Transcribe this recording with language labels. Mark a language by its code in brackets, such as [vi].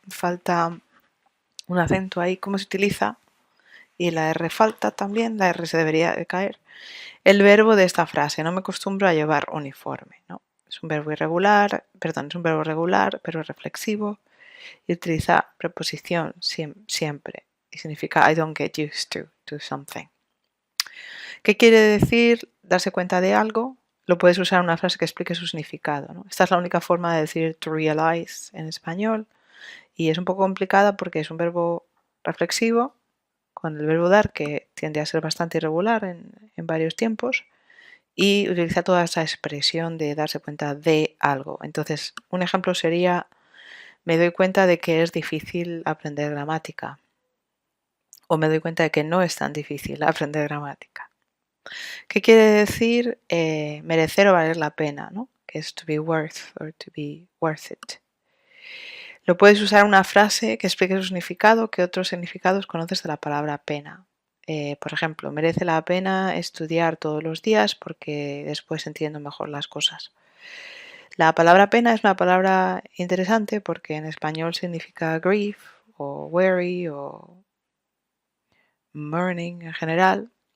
[es] Falta un acento ahí, cómo se utiliza, y la R falta también, la R se debería de caer. El verbo de esta frase: no me acostumbro a llevar uniforme, ¿no? Es un verbo irregular, perdón, es un verbo regular, pero reflexivo, y utiliza preposición siempre. Y significa [en] I don't get used to something. [es] ¿Qué quiere decir darse cuenta de algo? Lo puedes usar en una frase que explique su significado, ¿no? Esta es la única forma de decir to realize en español y es un poco complicada porque es un verbo reflexivo con el verbo dar, que tiende a ser bastante irregular en varios tiempos, y utiliza toda esa expresión de darse cuenta de algo. Entonces, un ejemplo sería: me doy cuenta de que es difícil aprender gramática. O me doy cuenta de que no es tan difícil aprender gramática. ¿Qué quiere decir merecer o valer la pena, ¿no? es [en] to be worth or to be worth it. [es] Lo puedes usar en una frase que explique su significado, que otros significados conoces de la palabra pena. Por ejemplo, merece la pena estudiar todos los días porque después entiendo mejor las cosas. La palabra pena es una palabra interesante porque en español significa grief o worry o mourning en general.